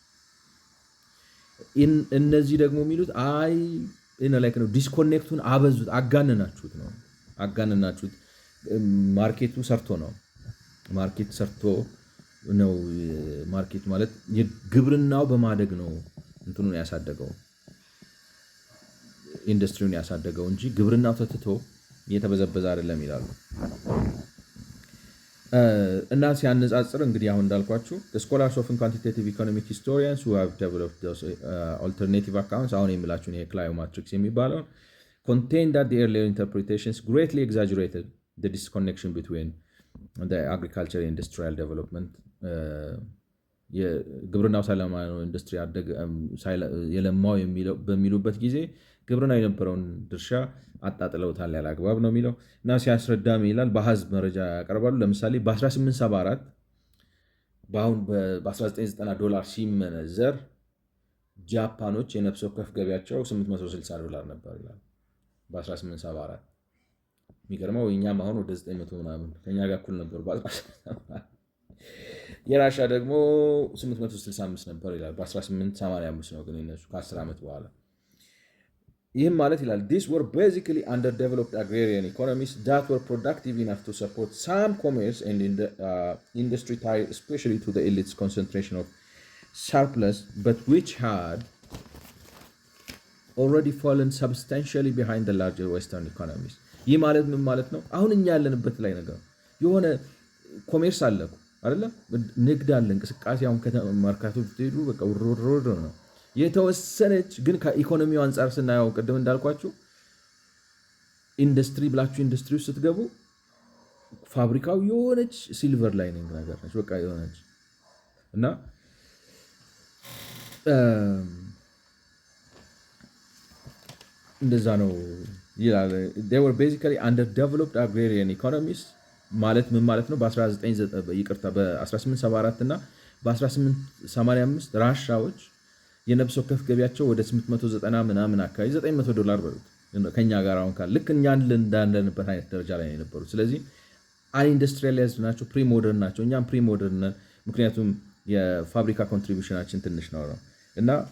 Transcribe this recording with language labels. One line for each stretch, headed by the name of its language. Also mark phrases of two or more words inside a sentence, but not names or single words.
Amharic: እነዚህ ደግሞ የሚሉት
English: I like
Amharic: ነው ዲስኮኔክቱን አበዙት፣ አጋንናችሁት ነው አጋንናችሁት። ማርኬቱ ሰርቶ ነው ማርኬት ሰርቶ ነው ማርኬት ማለት የግብርናው በማደግ ነው እንትኑን ያሳደገው ኢንዱስትሪውን ያሳደገው እንጂ ግብርናው ተትቶ እየተበዘበዘ አይደለም ይላሉ። እና ሲያነጻጽር እንግዲህ አሁን እንዳልኳችሁ
English: scholars of quantitative economic historians who have developed those alternative accounts
Amharic: አሁን የሚላችሁን ይሄ ክላዮማትሪክስ የሚባለውን
English: contain that the earlier interpretations greatly exaggerated the disconnection between the agriculture and industrial development
Amharic: የግብርናው ሳይለማ ነው ኢንዱስትሪ የለማው በሚሉበት ጊዜ ግብርና የነበረውን ድርሻ አጣጥለውታል ያለ አግባብ ነው የሚለው እና ሲያስረዳም ይላል በአሃዝ መረጃ ያቀርባሉ። ለምሳሌ በ1874 በአሁን በ1990 ሲመነዘር ጃፓኖች የነፍስ ወከፍ ገቢያቸው $860 ነበር ይላል በ1874። የሚገርመው እኛም አሁን ወደ 900 ምናምን ከኛ ጋር እኩል ነበሩ በ1874። የራሻ ደግሞ 865 ነበር ይላል በ1885 ነው ግን እነሱ ከ10 ዓመት በኋላ። ይህም ማለት ይላል
English: these were basically underdeveloped agrarian economies that were productive enough to support some commerce and industry tied especially to the elite's concentration of surplus but which had already fallen substantially behind the larger western economies።
Amharic: ይህ ማለት ምን ማለት ነው? አሁን እኛ ያለንበት ላይ ነገር የሆነ ኮሜርስ አለ አይደለ? ንግድ አለ፣ እንቅስቃሴ አሁን ከተማርካቱ ብትሄዱ በቃ ውርውር ነው። የተወሰነች ግን ከኢኮኖሚው አንጻር ስናየው ቅድም እንዳልኳችሁ ኢንዱስትሪ ብላችሁ ኢንዱስትሪ ውስጥ ስትገቡ ፋብሪካው የሆነች
English: silver lining
Amharic: ነገር ነች በቃ የሆነች እና እንደዛ ነው ይላል።
English: they were basically underdeveloped agrarian economies
Amharic: ማለት ምን ማለት ነው? በ1874 እና በ1885 ራሻዎች የነፍስ ወከፍ ገቢያቸው ወደ 890 ምናምን አካባቢ $900 በሉት ከኛ ጋር አሁን ካለ ልክ እኛ እንዳለንበት አይነት ደረጃ ላይ ነው የነበሩት። ስለዚህ አንኢንዱስትሪያላይዝድ ናቸው፣ ፕሪሞደርን ናቸው። እኛም ፕሪሞደርን ነን፣ ምክንያቱም የፋብሪካ ኮንትሪቢሽናችን ትንሽ ነው እና